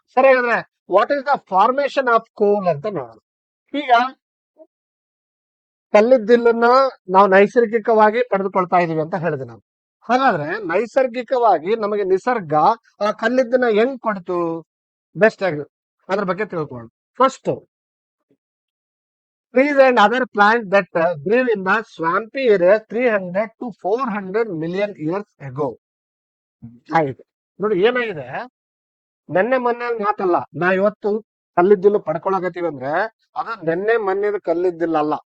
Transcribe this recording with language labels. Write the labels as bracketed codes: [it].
[kn] ಸರಿ, ಹಾಗಾದ್ರೆ what is the formation of ಕೋಲ್ ಅಂತ ನೋಡೋಣ. ಈಗ ಕಲ್ಲಿದ್ದಿಲನ್ನ ನಾವು ನೈಸರ್ಗಿಕವಾಗಿ ಪಡೆದುಕೊಳ್ತಾ ಇದೀವಿ ಅಂತ ಹೇಳಿದೆ ನಾನು. ಹಾಗಾದ್ರೆ ನೈಸರ್ಗಿಕವಾಗಿ ನಮಗೆ ನಿಸರ್ಗ ಆ ಕಲ್ಲಿದ್ದನ್ನ ಹೆಂಗ್ ಕೊಡ್ತು? ಬೆಸ್ಟ್ ಆಗಿ ಅದ್ರ ಬಗ್ಗೆ ತಿಳ್ಕೊಳ್ಳೋಣ. [en] First, trees and other plants that grew in the swampy area 300 to 400 million years ago. [kn] ಆಗಿದೆ ನೋಡಿ, ಏನಾಗಿದೆ, ನೆನ್ನೆ ಮೊನ್ನೆ ಮಾತಲ್ಲ. ನಾ ಇವತ್ತು ಕಲ್ಲಿದ್ದಿಲು ಪಡ್ಕೊಳಕತ್ತೀವಿ ಅಂದ್ರೆ ಅದು ನೆನ್ನೆ ಮೊನ್ನೆದ ಕಲ್ಲಿದ್ದಿಲ್ಲ ಅಲ್ಲ.